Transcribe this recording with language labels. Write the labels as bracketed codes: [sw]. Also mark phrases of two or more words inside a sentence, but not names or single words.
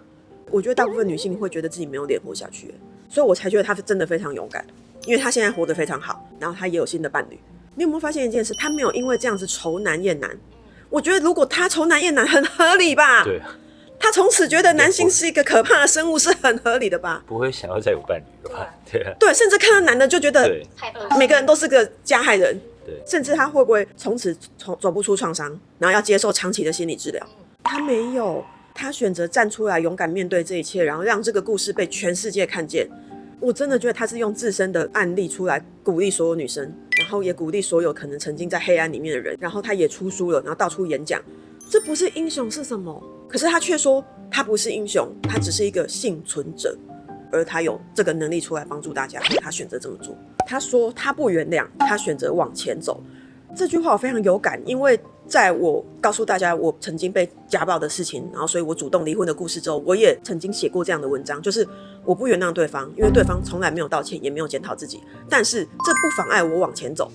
[zh] 我覺得大部分女性會覺得自己沒有臉活下去，所以我才覺得她真的非常勇敢，因為她現在活得非常好，然後她也有新的伴侶。你有沒有發現一件事？她沒有因為這樣子仇男厭男。我覺得如果她仇男厭男，很合理吧？對。她從此覺得男性是一個可怕的生物，是很合理的吧？不會想要再有伴侶了吧？對啊。對，甚至看到男的就覺得每個人都是個加害人。對。甚至他會不會從此走不出創傷，然後要接受長期的心理治療？他沒有。他選擇站出來，勇敢面對這一切，然後讓這個故事被全世界看見。我真的覺得他是用自身的案例出來鼓勵所有女生，然後也鼓勵所有可能曾經在黑暗裡面的人。然後他也出書了，然後到處演講。這不是英雄是什麼？可是他卻說他不是英雄，他只是一個倖存者，而他有這個能力出來幫助大家，所以他選擇這麼做。他說他不原諒，他選擇往前走。這句話我非常有感，因為在我告訴大家我曾經被家暴的事情，然後所以我主動離婚的故事之後，我也曾經寫過這樣的文章，就是我不原諒對方，因為對方從來沒有道歉，也沒有檢討自己，但是這不妨礙我往前走。